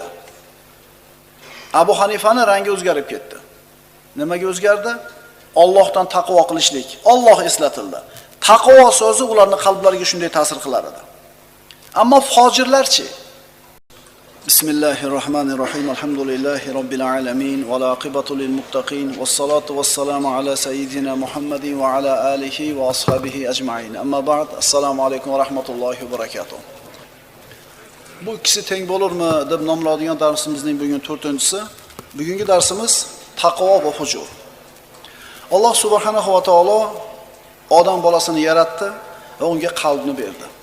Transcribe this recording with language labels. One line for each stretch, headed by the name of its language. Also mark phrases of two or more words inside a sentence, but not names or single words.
Uzbek: Abu Hanifaning rangi o'zgarib ketdi. Nimaga o'zgardi? Allohdan taqvo qilishlik, Alloh eslatildi. Taqvo so'zi ularning qalblariga shunday ta'sir qilar edi. Ammo fojirlarchi?
Arabic: بسم الله الرحمن الرحيم. الحمد لله رب العالمين والعاقبة للمتقين والصلاة والسلام على سيدنا محمد وعلى آله وأصحابه أجمعين. أما بعد. السلام عليكم ورحمة الله وبركاته.
Uzbek: Bu ikkisi teng bo'lurmi deb nomladigan darsimizning bugun 4-si. Bugungi darsimiz taqvo va fujur. Alloh
Arabic: سبحانه وتعالى
Uzbek: odam bolasini yaratdi va unga qalbni berdi.